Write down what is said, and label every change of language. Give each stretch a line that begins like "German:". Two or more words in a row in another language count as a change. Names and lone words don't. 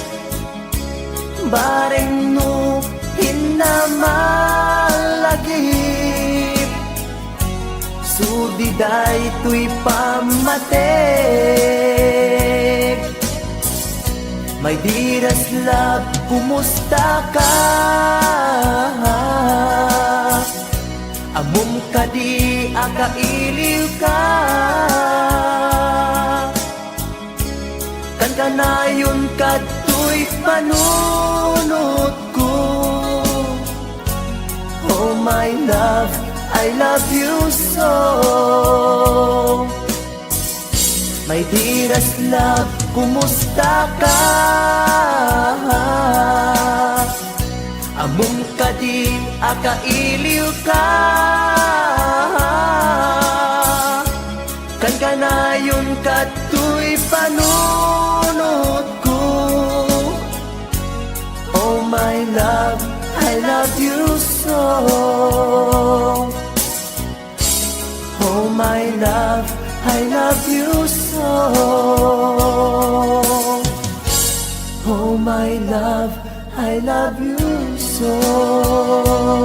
Kankanaey: Bareng no hinamalagip, sudiday tuy pamatek.
English: My dearest love,
Kankanaey: kumusta ka? Amom ka di akailiw ka. Kan kanayon kato'y panunot ko.
English: Oh my love, I love you so. My dearest love,
Kankanaey: kumusta ka? Amom ka di akailiw ka. Kan kanayon kato'y panunot ko.
English: Oh my love, I love you so. Oh my love, I love you so. Oh my love, I love you so.